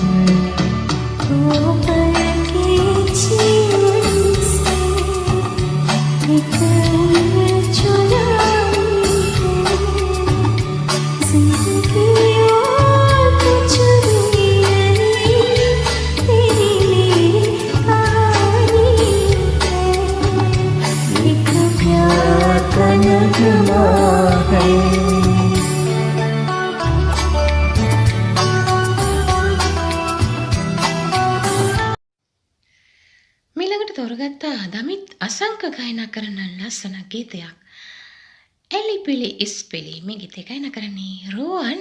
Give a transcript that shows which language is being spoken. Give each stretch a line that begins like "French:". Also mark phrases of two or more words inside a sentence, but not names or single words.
Hindi: तो पल के जीवन से एक चुराई है जिंदगी और कुछ भी नहीं तेरी कहानी है एक प्यार का नगमा है।
Sinhala: මීළඟට තෝරගත්තා දමිත් අසංක ගායනා කරන ලස්සන ගීතයක්. එලිපිලි ඉස්පිලි මේ ගීතය ගායනා කරන්නේ රෝහන්.